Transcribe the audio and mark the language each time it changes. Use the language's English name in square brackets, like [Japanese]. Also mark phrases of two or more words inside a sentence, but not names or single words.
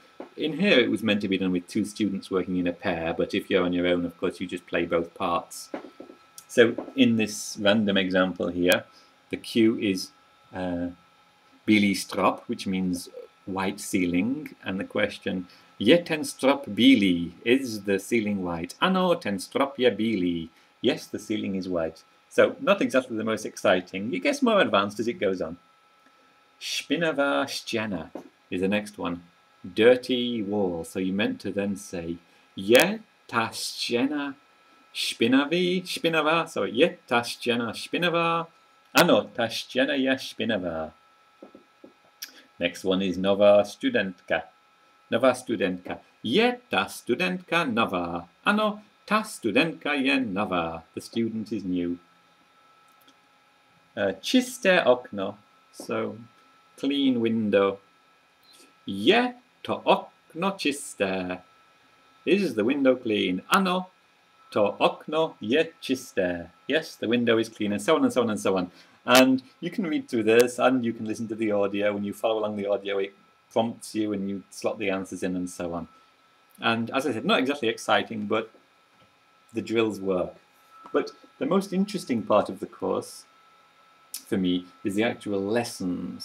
[English] In here it was meant to be done with two students working in a pair, but if you're on your own, of course, you just play both parts. So in this random example here, the cue is [Czech] Bílý strop, [English] which means white ceiling, and the question, [Czech] Je ten strop bílý? [English] Is the ceiling white? [Czech] Ano, ten strop je bílý. [English] Yes, the ceiling is white. So not exactly the most exciting. It gets more advanced as it goes on. [Czech] Špinavá stěna [English] is the next one. Dirty wall. So you meant to then say, [Czech] Je ta stěna špinavá? So je ta stěna špinavá? Ano, ta stěna je špinavá. [English] Next one is [Czech] nová studentka. Nová studentka. Je ta studentka nová? Ano, ta studentka je nová. [English] The student is new. [Czech] Čisté okno. [English] So clean window. [Czech] Je to okno čisté? [English] Is the window clean? [Czech] Ano to okno je čisté. [English] Yes, the window is clean, and so on and so on and so on. And you can read through this, and you can listen to the audio. When you follow along the audio, it prompts you, and you slot the answers in, and so on. And as I said, not exactly exciting, but the drills work. But the most interesting part of the course, for me, is the actual lessons.